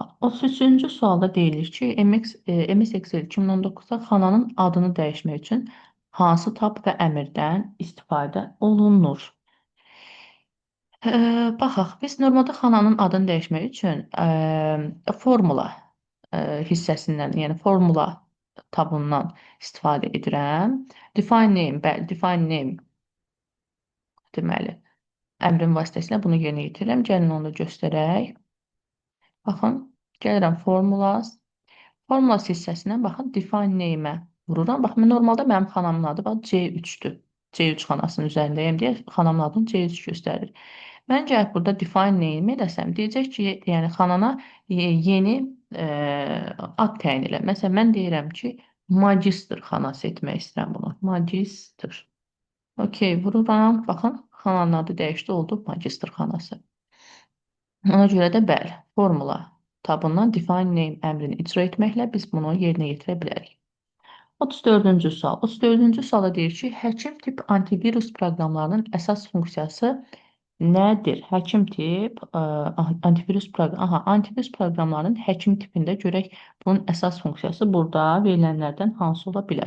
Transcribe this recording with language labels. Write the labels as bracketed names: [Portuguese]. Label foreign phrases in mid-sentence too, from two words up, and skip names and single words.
[Azerbaijani] 33-cü sualda deyilir ki, MS Excel 2019-da xananın adını dəyişmək üçün hansı tab və əmrdən istifadə olunur? Baxaq, biz normalda xananın adını dəyişmək üçün formula hissəsindən, yəni formula tabundan istifadə edirəm. [English] Define name, [Azerbaijani] bəli, [English] define name [Azerbaijani] deməli, əmrin vasitəsilə bunu yerinə yetirirəm. Gəlin onu da göstərək. Baxın, gəlirəm formulas. Formulas hissəsindən baxın, [English] define name-ə [Azerbaijani] vururam. Baxın, normalda mənim xanamın adı C3-dür. C3 xanasının üzərindəyəm deyə xanamın adını C3 göstərir. Mən gəlib burada [English] define name [Azerbaijani] edəsəm, deyəcək ki, yəni xanana yeni ad təyin elə. Məsələn, mən deyirəm ki, magistr xanası etmək istəyirəm bunu. Magistr. Okey, vururam. Baxın, xananın adı dəyişdi, oldu magistr xanası. Ona görə də bəli, formula tabından [English] define name [Azerbaijani] əmrini icra etməklə biz bunu yerinə yetirə bilərik. 34-cü sual. 34-cü suala deyir ki, həkim tip antivirus proqramlarının əsas funksiyası nədir? Həkim tip antivirus proqram. Aha, antivirus proqramlarının həkim tipində görək bunun əsas funksiyası burada verilənlərdən hansı ola bilər?